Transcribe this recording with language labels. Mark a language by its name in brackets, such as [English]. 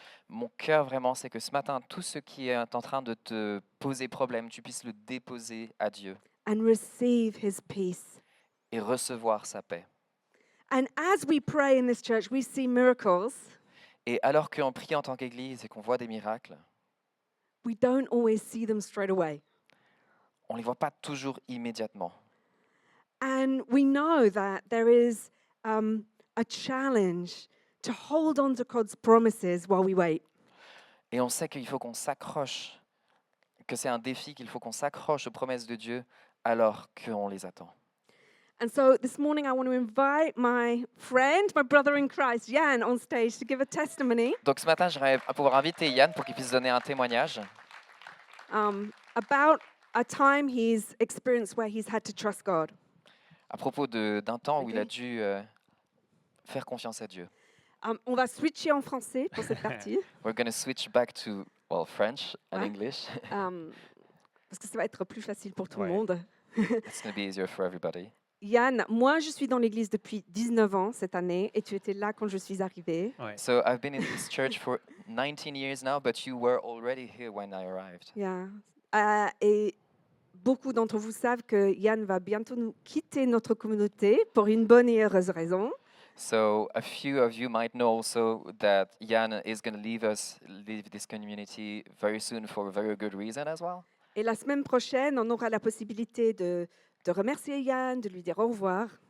[French] Mon cœur vraiment, c'est que ce matin, tout ce qui est en train de te poser problème, tu puisses le déposer à Dieu [English] And receive his peace. [French] et recevoir sa paix. [English] And as we pray in this church, we see miracles. [French] Et alors qu'on prie en tant qu'Église et qu'on voit des miracles, [English] We don't always see them straight away. [French] on ne les voit pas toujours immédiatement. [English] And we know that there is a challenge to hold on to God's promises while we wait. [French] Et on sait qu'il faut qu'on s'accroche, que c'est un défi, qu'il faut qu'on s'accroche aux promesses de Dieu alors qu'on les attend. [English] And so this morning, I want to invite my friend, my brother in Christ, Jan, on stage to give a testimony [French] Donc ce matin, j'aimerais pouvoir inviter Yann pour qu'il puisse donner un témoignage [English] about a time he's experienced where he's had to trust God. [French] à propos d'un temps où il a Ok. dû faire confiance à Dieu. On va switcher en français pour cette partie, [English] We're going to switch back to, French and Ouais. English. [French] parce que ça va être plus facile pour tout Ouais. le monde. [English] It's going to be easier for everybody. [French] Yann, moi, je suis dans l'église depuis 19 ans cette année et tu étais là quand je suis arrivée. Ouais. [English] So I've been in this church for 19 years now, but you were already here when I arrived. Yeah. Et [French] beaucoup d'entre vous savent que Yann va bientôt nous quitter notre communauté pour une bonne et heureuse raison. [English] So a few of you might know also that Jan is going to leave this community very soon for a very good reason as well. [French] Et la semaine prochaine, on aura la possibilité de remercier Yann, de lui dire au revoir.